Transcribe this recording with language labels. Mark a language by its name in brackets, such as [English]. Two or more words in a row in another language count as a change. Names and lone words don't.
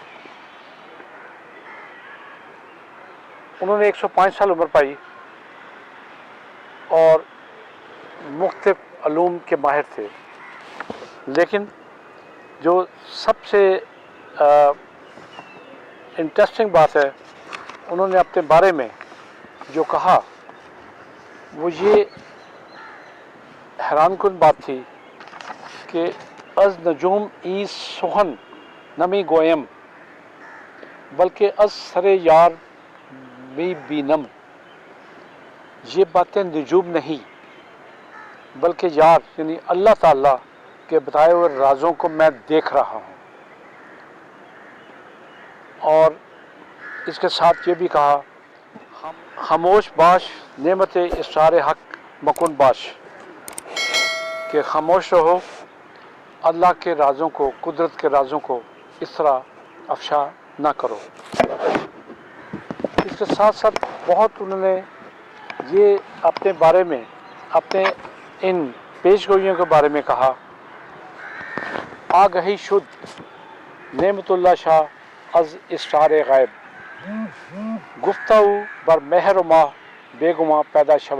[Urdu] انہوں نے 105 سال عمر پائی اور مختلف علوم کے ماہر تھے، لیکن جو سب سے انٹرسٹنگ بات ہے انہوں نے اپنے بارے میں جو کہا وہ یہ حیران کن بات تھی کہ [Persian] از نجوم ای سخن نمی گویم بلکہ از سر یار می بینم۔ [Urdu] یہ باتیں نجوم نہیں بلکہ یار یعنی اللہ تعالیٰ کے بتائے ہوئے رازوں کو میں دیکھ رہا ہوں۔ اور اس کے ساتھ یہ بھی کہا، [Persian] خاموش باش نعمت اسرار حق مکن باش، [Urdu] کہ خاموش رہو، اللہ کے رازوں کو، قدرت کے رازوں کو اس طرح افشا نہ کرو۔ اس کے ساتھ ساتھ بہت انہوں نے یہ اپنے بارے میں، اپنے ان پیش گوئیوں کے بارے میں کہا، [Persian] آگہی شد نعمت اللہ شاہ از اسرار غیب، گفتگو بر مہر و ماہ بے گماں پیدا شود۔